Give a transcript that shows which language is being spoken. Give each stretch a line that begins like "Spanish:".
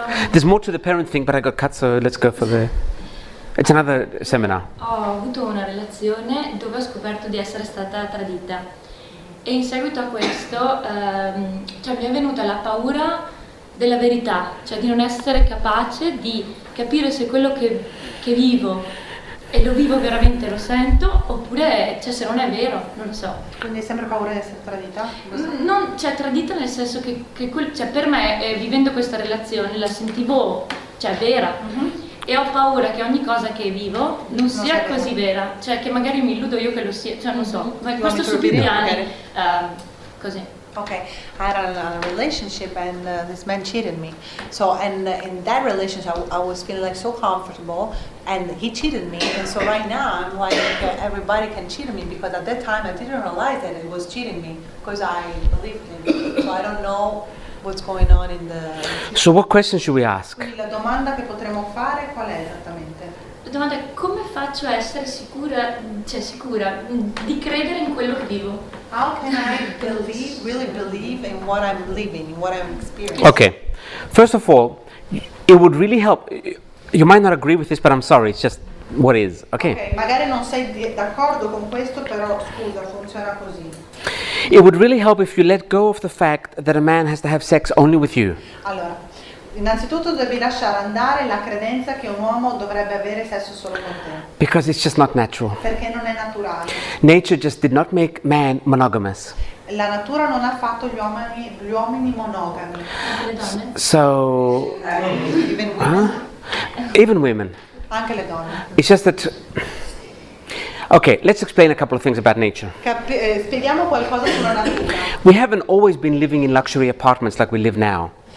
English: There's more to the parent thing, but I got cut, so let's go for it's another seminar.
Italian: Ho avuto una relazione dove ho scoperto di essere stata tradita e in seguito a questo mi è venuta la paura della verità, cioè di non essere capace di capire se quello che vivo e lo vivo veramente, lo sento, oppure se non è vero, non lo so. Quindi hai sempre paura di essere tradita? Non, tradita nel senso che per me, vivendo questa relazione, la sentivo vera. E ho paura che ogni cosa che vivo non sia così vera, che magari mi illudo io che lo sia, non so, ma questo su più piani, così.
English: Okay, I had a relationship and this man cheated me. So, and in that relationship, I was feeling like so comfortable, and he cheated me. And so right now, I'm like, everybody can cheat me because at that time I didn't realize that it was cheating me because I believed him. So I don't know what's going on in the. So what questions should we ask?
Italian: Quindi la domanda che potremmo fare qual è esattamente? La domanda è come faccio a essere sicura di credere in quello che vivo?
English: How can I really believe in what I'm living, in what I'm experiencing? Okay, first of all, it would really help. You might not agree with this, but I'm sorry. It's just what is. Okay.
Italian: Ok, magari non sei d'accordo con questo, però scusa, funziona così.
English: It would really help if you let go of the fact that a man has to have sex only with you.
Italian: Allora, innanzitutto devi lasciare andare la credenza che un uomo dovrebbe avere sesso solo con te,
English: Because it's just not natural.
Italian: perché non è naturale.
English: Nature just did not make man monogamous.
Italian: La natura non ha fatto gli uomini monogami. Anche le donne?
English: So, Even women, even women.
Italian: anche le donne.
English: It's just that. Okay, let's explain a couple of things about nature.
Italian: Spieghiamo qualcosa sulla natura.
English: We haven't always been living in luxury apartments like we live now.